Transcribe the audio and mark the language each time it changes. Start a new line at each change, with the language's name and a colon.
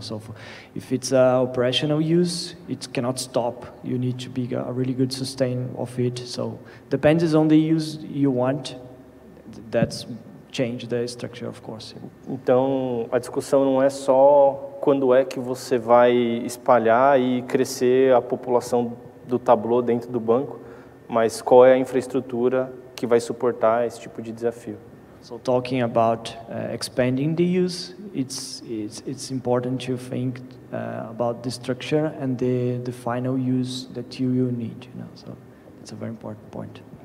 English: So if it's operational use, it cannot stop. You need to be a really good sustain of it. So depends on the use you want. That's change the structure, of course.
Portuguese: Então, a discussão não é só quando é que você vai espalhar e crescer a população do Tableau dentro do banco, mas qual é a infraestrutura que vai suportar esse tipo de desafio.
English: So talking about expanding the use, it's important to think about the structure and the final use that you will need. You know, so it's a very important point.